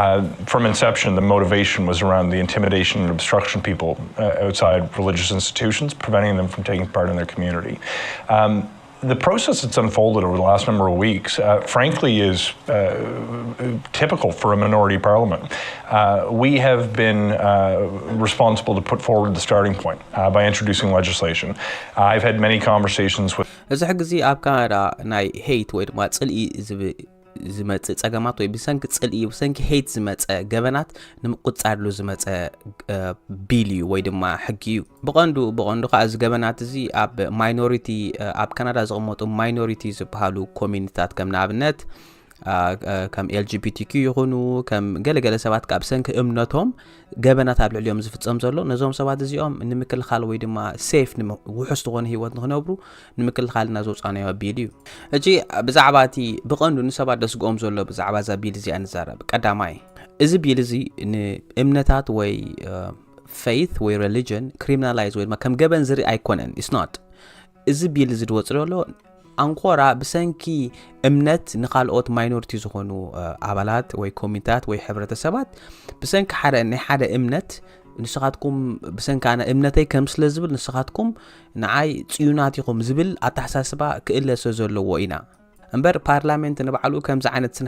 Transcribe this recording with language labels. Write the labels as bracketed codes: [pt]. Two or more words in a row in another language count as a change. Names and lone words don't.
[en] From inception, the motivation was around the intimidation and obstruction of people outside religious institutions, preventing them from taking part in their community. The process that's unfolded over the last number of weeks, frankly, is typical for a minority parliament. We have been responsible to put forward the starting point by introducing legislation. I've had many conversations with... [ti] እዚ ሕግዚ ኣብ ካናዳ ናይ ሄይት ወይ ድማ ጽልኢ ዝመጽእ ጸገማት ወይ ብሰንኪ ጽልኢ ብሰንኪ ሄይት ዝመጽእ ገበናት ንምቁጻድሉ ዝመጽእ ቢል እዩ ወይ ድማ ሕጊ እዩ ብቐንዱ ከዓ እዚ ገበናት እዚ ኣብ ማይኖሪቲ ኣብ ካናዳ ዝቕመጡ ማይኖሪቲ ዝበሃሉ ኮሚኒቲታት ከም ንኣብነት ከም LGBTQ ይኹኑ ከም ገለገለ ሰባት ካብ ሰንኪ እምነቶም ገበናት ኣብ ልዕሊኦም ዝፍጸም ዘሎ ነዞም ሰባት እዚኦም ንምክልኻል ወይ ድማ ሴፍ ውሑስ ዝኾነ ህይወት ንኽነብሩ ንምክልኻልና ዘውፃናዮ ቢል እዩ እጂ ብዛዕባ እቲ ብቐንዱ ንሰባት ደስግኦም ዘሎ ብዛዕባ እዛ ቢል እዚኣ ንዛረብ ቀዳማይ እዚ ቢል እዚ ንእምነታት ወይ faith ወይ [en] religion criminalize [ti] ወይ ድማ ከም ገበን ዝርኢ ኣይኮነን [en] it's not [ti] እዚ ቢል እዚ ድወፅሎ አንኮራ ብሰንኪ እምነት ንኻልኦት ማይኖሪቲ ዝኾኑ አባላት ወይ ኮሚኒታት ወይ ሕብረተሰባት ብሰንኪ ሓደ እምነት ንስኻትኩም ብሰንካና እምነተይ ከም ስለ ዝብል ንስኻትኩም ንዓይ ጽዩናትኩም ዝብል አተሓሳስባ ክእለሰ ዘለዎ ኢና እምበር ፓርላመንት ንባዕሉ ከምዚ ዓይነት ስነ